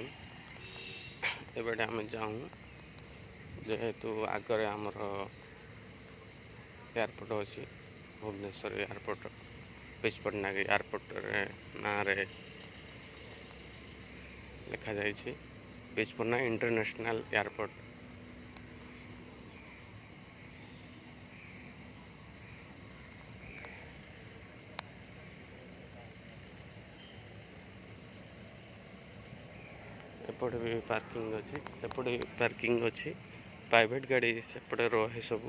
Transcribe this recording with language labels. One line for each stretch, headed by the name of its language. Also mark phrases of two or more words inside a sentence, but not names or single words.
Odia: ଏବେଟେ ଆମେ ଯାଉଁ ଯେହେତୁ ଆଗରେ ଆମର ଏୟାରପୋର୍ଟ ଅଛି, ଭୁବନେଶ୍ୱର ଏୟାରପୋର୍ଟ ବିଜୁ ପଟ୍ଟନାୟକ ଏୟାରପୋର୍ଟରେ ନାଁରେ ଲେଖାଯାଇଛି ବିଜୁ ପଟ୍ଟନାୟକ ଇଣ୍ଟରନ୍ୟାସନାଲ୍ ଏୟାରପୋର୍ଟ। ଏପଟେ ବି ପାର୍କିଂ ଅଛି, ଏପଟେ ପାର୍କିଂ ଅଛି, ପ୍ରାଇଭେଟ ଗାଡ଼ି ସେପଟେ ରହେ ସବୁ।